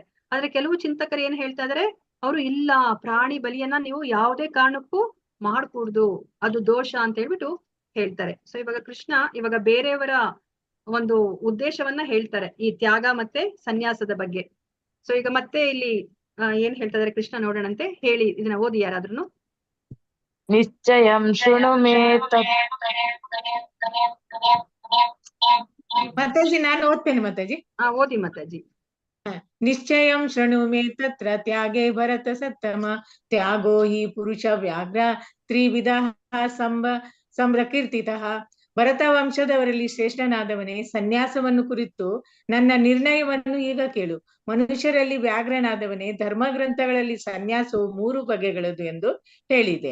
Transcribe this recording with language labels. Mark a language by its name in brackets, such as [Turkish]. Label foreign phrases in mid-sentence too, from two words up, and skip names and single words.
[Kannada] ಆದ್ರೆ ಕೆಲವು ಚಿಂತಕರು ಏನ್ ಹೇಳ್ತಾ ಇದಾರೆ, ಅವರು ಇಲ್ಲ, ಪ್ರಾಣಿ ಬಲಿಯನ್ನ ನೀವು ಯಾವುದೇ ಕಾರಣಕ್ಕೂ ಮಾಡ್ಕೂಡ್ದು, ಅದು ದೋಷ ಅಂತ ಹೇಳ್ಬಿಟ್ಟು ಹೇಳ್ತಾರೆ. ಸೊ ಇವಾಗ ಕೃಷ್ಣ ಇವಾಗ ಬೇರೆಯವರ ಒಂದು ಉದ್ದೇಶವನ್ನ ಹೇಳ್ತಾರೆ ಈ ತ್ಯಾಗ ಮತ್ತೆ ಸನ್ಯಾಸದ ಬಗ್ಗೆ. ಸೊ ಈಗ ಮತ್ತೆ ಇಲ್ಲಿ ಏನ್ ಹೇಳ್ತಾ ಇದಾರೆ ಕೃಷ್ಣ ನೋಡೋಣಂತೆ, ಹೇಳಿ ಇದನ್ನ ಓದಿ ಯಾರಾದ್ರೂ. [Sanskrit] ನಿಶ್ಚಯಂ ಶೃಣು ಮೇ [Kannada] ಮಾತಾಜಿ ನಾನು ಓದ್ತೇನೆ ಮಾತಾಜಿ. ಓದಿ ಮಾತಾಜಿ. [Sanskrit] ನಿಶ್ಚಯಂ ಶೃಣು ಮೇ ತತ್ರ ತ್ಯಾಗೇ ಭರತ ಸತ್ತಮ ತ್ಯಾಗೋ ಹಿ ಪುರುಷ ವ್ಯಾಘ್ರ ತ್ರಿವಿಧ ಸಂಪ್ರಕೀರ್ತಿತಃ. [Kannada] ಭರತ ವಂಶದವರಲ್ಲಿ ಶ್ರೇಷ್ಠನಾದವನೇ, ಸನ್ಯಾಸವನ್ನು ಕುರಿತು ನನ್ನ ನಿರ್ಣಯವನ್ನು ಈಗ ಕೇಳು. ಮನುಷ್ಯರಲ್ಲಿ ವ್ಯಾಘ್ರನಾದವನೇ, ಧರ್ಮಗ್ರಂಥಗಳಲ್ಲಿ ಸನ್ಯಾಸವು 3 ಬಗೆಗಳದು ಎಂದು ಹೇಳಿದೆ.